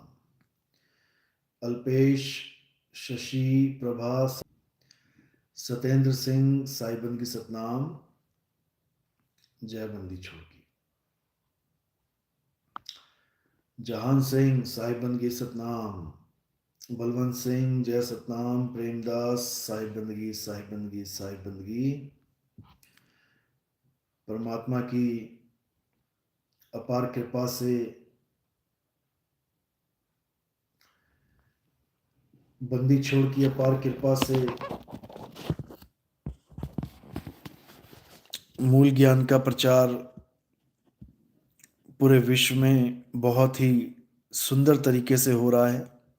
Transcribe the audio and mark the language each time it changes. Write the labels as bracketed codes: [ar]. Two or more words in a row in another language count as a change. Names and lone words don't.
[hi] अल्पेश शशि प्रभा सत्येंद्र सिंह साहिबंदगी सतनाम। जय बंदी छोड़ की। जहान सिंह साहिबंदगी सतनाम। बलवंत सिंह जय सतनाम। प्रेमदास साहिबंदगी साहिबंदगी साहिबंदगी। परमात्मा की अपार कृपा से बंदी छोड़ की अपार कृपा से मूल ज्ञान का प्रचार पूरे विश्व में बहुत ही सुंदर तरीके से हो रहा है।